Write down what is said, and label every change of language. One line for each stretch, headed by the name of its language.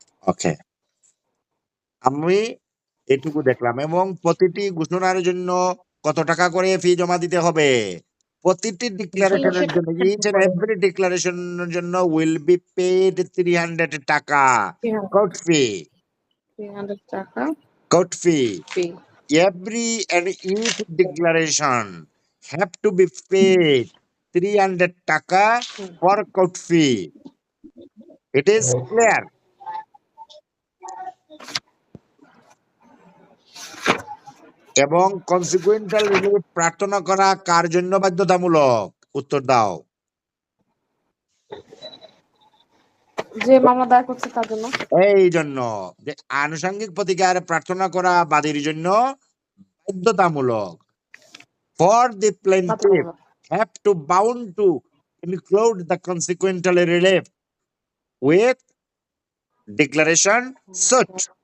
Bangla: ওকে, আমি এটুকু দেখলাম। এবং প্রতিটি ঘোষণার জন্য কত টাকা করে ফি জমা দিতে হবে? প্রতিটি ডিক্লারেশনের 300 জন্য, টাকা
English: Each and every ডিক্লারেশনের জন্য will be paid 300 টাকা কোর্ট ফি।
Bangla: 300 টাকা court fee. Fee.
English: Every and each declaration have to be paid 300 টাকা for court fee. It is clear?
Bangla: এবং কনসিকুয়েন্টাল রিলিফ প্রার্থনা করা কার জন্য বাধ্যতামূলক? উত্তর দাও। যে মামলা দায়ের করছে তার জন্য। এই জন্য যে আনুষঙ্গিক প্রতিকার প্রার্থনা করা বাদীর জন্য বাধ্যতামূলক।
English: For the plaintiff have to bound to include the consequential relief with declaration suit.